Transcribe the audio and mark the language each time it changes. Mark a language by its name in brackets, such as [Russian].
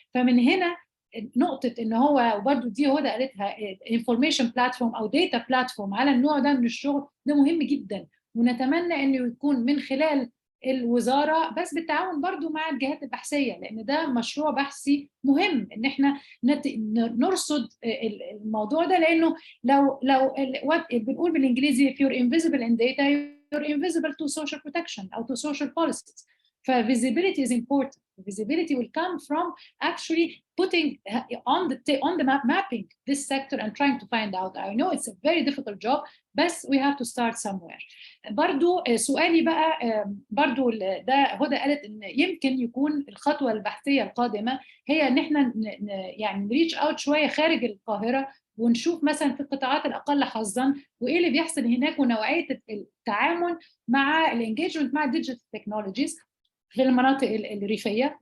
[Arabic] فمن هنا نقطه ان هو، وبرده دي هدى قالتها، انفورميشن بلاتفورم او داتا بلاتفورم على النوع ده من الشغل، ده مهم جدا، ونتمنى انه يكون من خلال الوزاره بس بالتعاون برضو مع الجهات البحثيه، لان ده مشروع بحثي مهم ان احنا نرصد الموضوع ده، لانه لو بنقول بالانجليزي [English] if you're invisible in data you're invisible to social protection or to social policies. Visibility is important. Visibility will come from actually putting on the map, mapping this sector and trying to find out. I know it's a very difficult job, but we have to start somewhere. [Arabic] برضو سؤالي بقى، برضو ده هدى قالت ان يمكن يكون الخطوة البحثية القادمة هي ان احنا يعني نريتش اوت شوية خارج القاهرة، ونشوف مثلا في القطاعات الاقل حظا وايه اللي بيحصل هناك، ونوعيه التعامل مع الانجيجمنت مع الديجيتال تكنولوجيز في المناطق الريفيه.